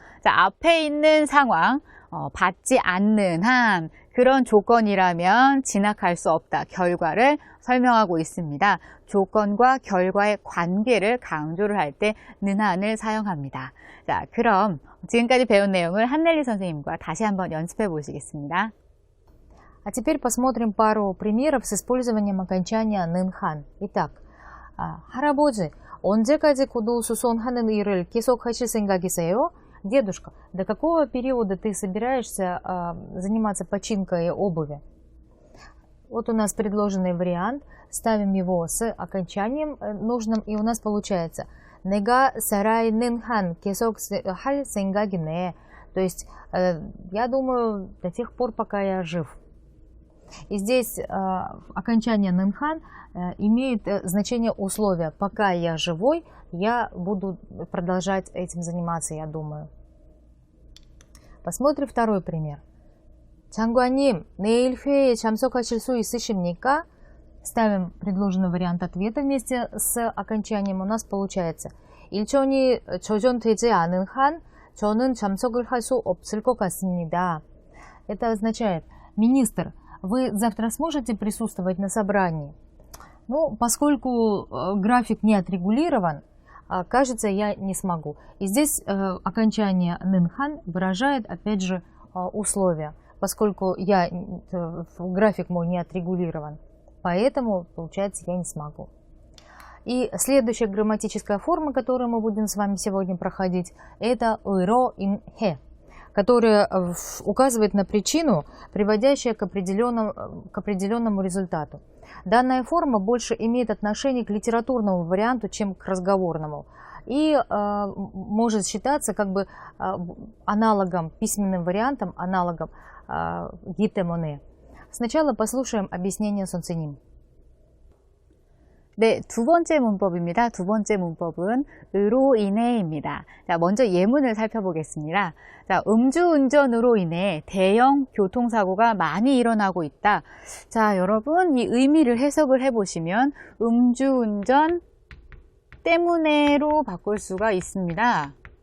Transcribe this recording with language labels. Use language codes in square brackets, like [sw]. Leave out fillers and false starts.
[ko] 자, 앞에 있는 상황, 받지 않는 한 그런 조건이라면 진학할 수 없다. 결과를 설명하고 있습니다. 조건과 결과의 관계를 강조를 할 때 는한을 사용합니다. 자, 그럼 지금까지 배운 내용을 한넬리 선생님과 다시 한번 연습해 보시겠습니다. [ru] А теперь посмотрим пару примеров с использованием окончания нынхан. [ko] Итак, 할아버지, 언제까지 구두수선하는 일을 계속 하실 생각이세요? [ru] Дедушка, до какого периода ты собираешься заниматься починкой обуви? Вот у нас предложенный вариант. Ставим его с окончанием нужным, и у нас получается [ko] 내가 살아있는 계속 할 생각이네. [ru] То есть, я думаю, до тех пор, пока я жив. И здесь окончание нынхан имеет значение условия. Пока я живой, я буду продолжать этим заниматься, я думаю. Посмотрим второй пример. [ko] 장관님, 내일 회의에 참석하실 수 있으십니까? [ru] Ставим предложенный вариант ответа вместе с окончанием. У нас получается [ko] 일정이 조정되지 않은 한 저는 참석을 할 수 없을 것 같습니다. [ru] Это означает, министр, вы завтра сможете присутствовать на собрании? Ну, поскольку график не отрегулирован, кажется, я не смогу. И здесь окончание нынхан выражает, опять же, условия, поскольку график мой не отрегулирован. Поэтому, получается, я не смогу. И следующая грамматическая форма, которую мы будем с вами сегодня проходить, это 으로 인해, которая указывает на причину, приводящую к определенному результату. Данная форма больше имеет отношение к литературному варианту, чем к разговорному. И может считаться как бы аналогом, письменным вариантом, аналогом гитэмоне. Сначала послушаем объяснение 선생님. [ko] 네, 두 번째 문법입니다. 두 번째 문법은 으로 인해입니다. 자, 먼저 예문을 살펴보겠습니다. 자, 음주운전으로 인해 대형 교통사고가 많이 일어나고 있다. 자, 여러분, 이 의미를 해석을 해보시면 음주운전 때문에로 바꿀 수가 있습니다.